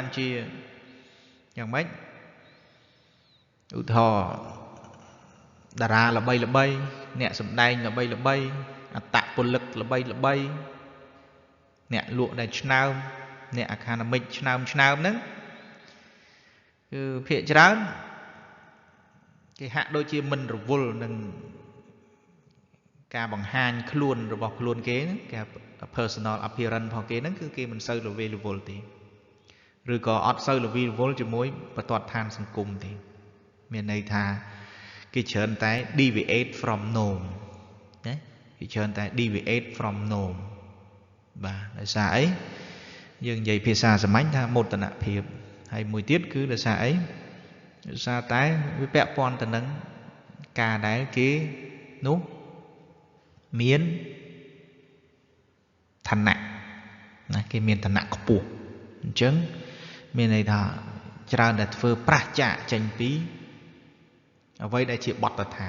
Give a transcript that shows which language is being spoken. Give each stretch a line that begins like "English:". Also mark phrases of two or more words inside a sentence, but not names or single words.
Khmer: ជាយ៉ាងម៉េចឧទាហរណ៍តារាល្បីអ្នកសម្ដែងល្បីអត្តពលិកល្បីអ្នកលក់ដែលឆ្នើមអ្នកអាខាដមិកឆ្នើមហ្នឹងគឺភា គច្រើនគេហាក់ដូចជាមិនរវល់នឹងការបង្ហាញខ្លួនរបស់ខ្លួនគេហ្នឹងគេ
English: personal appearance
Khmer: របស់គេ ហ្នឹងគឺគេមិនសូវរវេរវល់ទេឬក៏អត់សូវរវីរវល់ជាមួយបន្ទាត់ឋានសង្គមទេមានន័យថាគេច្រើនតែ
English: deviate from norm
Khmer: ណាគេច្រើនតែ
English: deviate from norm
Khmer: បាទដោយសារអីយើងនិយាយភាសាសាមញ្ញថាមោទនភាពហើយមួយទៀតគឺដោយសារអីដោយសារតែវាពាក់ព័ន្ធទៅនឹងការដែលគេនោះមាន ឋានៈណាគេមានឋានៈខ្ពស់អញ្ចឹងមានន័យថាច្រើនតែធ្វើប្រះចាកចេញពីអ្វីដែលជាបទដ្ឋាន